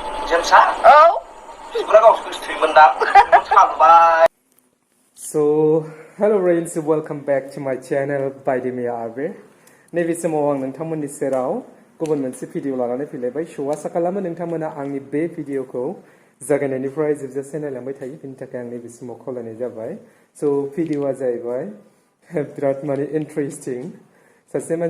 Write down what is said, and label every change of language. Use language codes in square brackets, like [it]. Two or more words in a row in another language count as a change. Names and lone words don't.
[en] Jemsa? Oh. So, hello friends, welcome back to my channel by the Mia Abe. [brx] नैबे समाव आं नोंथांमोननि सेराव गुबुन मोनसे भिडिअ लानानै फैलायबाय श'आ आसा खालामो नोंथांमोना आंनि बे भिडिअखौ जागायनायनिफ्राय जोबजासे नायलांबाय थायो बेनि थाखाय आं नैबे समाव खावलायनाय जाबाय स' भिडिअआ जाहैबाय बिराद माने इन्टारेस्टिं सासे